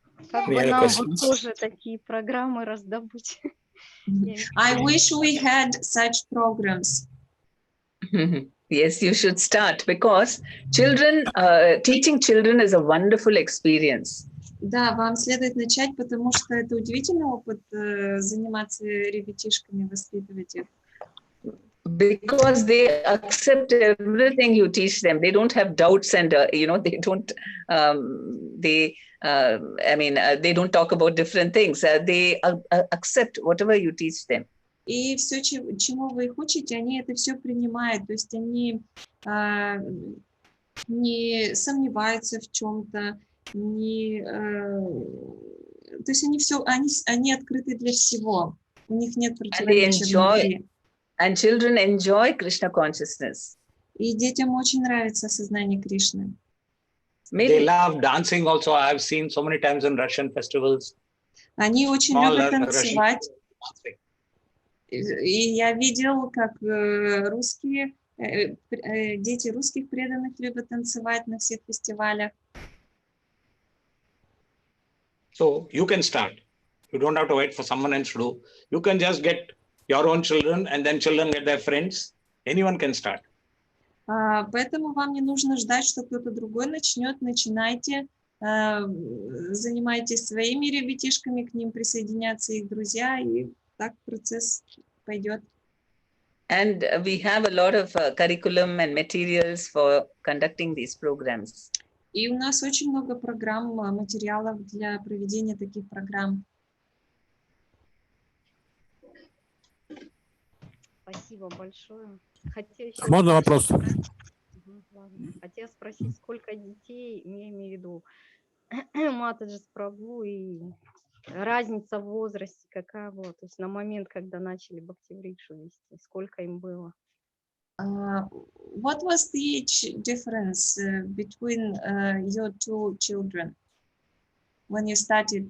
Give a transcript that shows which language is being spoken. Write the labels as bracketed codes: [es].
[ru] Как бы нам вот тоже такие программы раздобыть. [en] I wish we had such programs. Yes, you should start, because children, teaching children is a wonderful experience. [ru] Да, вам следует начать, потому что это удивительный опыт заниматься ребятишками, воспитывать их. [en] Because they accept everything you teach them. They don't have doubts, and you know, they don't. They don't talk about different things. They accept whatever you teach them. [ru] И все, чему вы их учите, они это все принимают. То есть они не сомневаются в чем-то, то есть они все, они открыты для всего. У них нет противоречия внутри. [en] And children enjoy Krishna consciousness. [ru] И детям очень нравится сознание Кришны. [en] They love dancing also. I have seen so many times in Russian festivals. [ru] Они очень любят танцевать. И я видел, как дети русских преданных любят танцевать на всех фестивалях. [en] So you can start. You don't have to wait for someone else to do. You can just get your own children, and then children get their friends. Anyone can start. [ru] Поэтому вам не нужно ждать, что кто-то другой начнет. Начинайте, занимайтесь своими ребятишками, к ним присоединятся их друзья, и так процесс пойдет. [en] And we have a lot of curriculum and materials for conducting these programs. [ru] И у нас очень много программ, материалов для проведения таких программ. Спасибо большое. Можно вопрос? Хотела спросить, сколько детей, я имею в виду Матаджи Прабху, и разница в возрасте какая была, то есть на момент, когда начали Бхактиврикшу вести, сколько им было? [en] What was the age difference between your two children when you started?